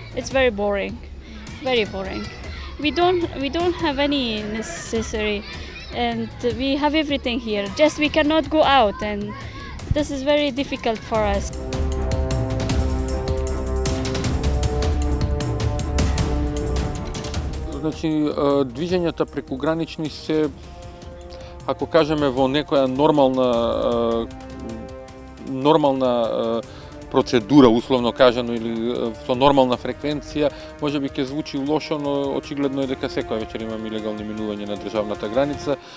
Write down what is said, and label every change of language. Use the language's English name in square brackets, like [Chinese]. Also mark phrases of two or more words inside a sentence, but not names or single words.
[English] It's very boring, very boring. We don't have any necessary, and we have everything here. Just we cannot go out, and this is very difficult for us. [Macedonian] Значи, движењата прекугранични се, ако кажеме, во некоја нормална процедура, условно кажано, или со нормална фреквенција, може би ќе звучи лошо, но очигледно е дека секоја вечер имаме илегални минувања на државната граница.